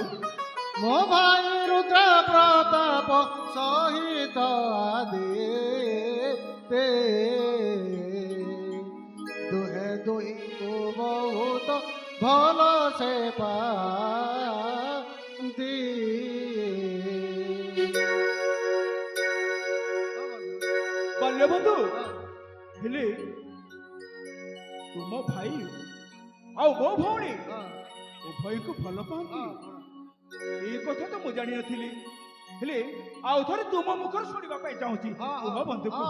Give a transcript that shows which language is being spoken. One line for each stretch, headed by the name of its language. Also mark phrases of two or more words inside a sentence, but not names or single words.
Odia: ମୋ ଭାଇ ରୁଦ୍ର ପ୍ରତାପ ସହିତ ଆଦେ ଦୁହେଁ ଦୁହିଁକୁ ବହୁତ ଭଲ ସେ ପାଆନ୍ତି ବାଲ୍ୟ ବନ୍ଧୁ ହେଲେ ତୁମ ଭାଇ ଆଉ ମୋ ଭଉଣୀ ଉଭୟଙ୍କୁ ଭଲ ପାଆନ୍ତି ଏଇ କଥା ତ ମୁଁ ଜାଣିନଥିଲି ହେଲେ ଆଉ ଥରେ ତୁମ ମୁଖରୁ ଶୁଣିବା ପାଇଁ ଚାହୁଁଛି କୁହ ବନ୍ଧୁ କୁହ